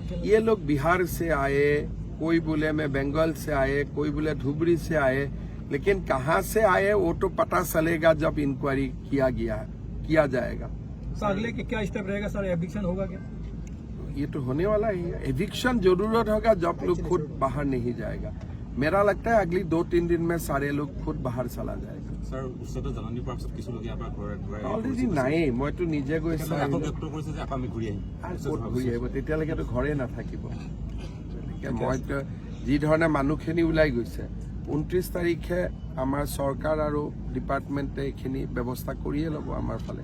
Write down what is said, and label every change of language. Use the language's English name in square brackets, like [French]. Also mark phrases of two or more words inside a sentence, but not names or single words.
[Hindi] ये लोग बिहार से आए, कोई बोले मैं बंगाल से आए, कोई बोले धुबरी से आए, लेकिन कहाँ से आए वो तो पता चलेगा जब इंक्वायरी किया जाएगा। सर, अगले क्या स्टेप रहेगा सर? एविक्शन होगा क्या? ये तो होने वाला ही है। एविक्शन जरूरत होगा जब लोग खुद बाहर नहीं जाएगा। मेरा लगता है अगली 2-3 दिन में सारे लोग खुद बाहर चला जाएगा। [Assamese] স্যার, উচ্ছেদৰ জাননী পোৱাৰ পিছত কিছু লোকে ইয়াৰ পৰা ঘূৰাই অলৰেডি নায়েই, মইতো নিজে গৈ ব্যক্ত কৰিছে যে আকৌ আমি ঘূৰি আহিম। ক'ত ঘূৰি আহিব, তেতিয়ালৈকেতো ঘৰে নাথাকিব। গতিকে মইতো যি ধৰণে মানুহখিনি ওলাই গৈছে, 29 তাৰিখে আমাৰ চৰকাৰ আৰু ডিপাৰ্টমেণ্টে এইখিনি ব্যৱস্থা কৰিয়ে ল'ব আমাৰ ফালে।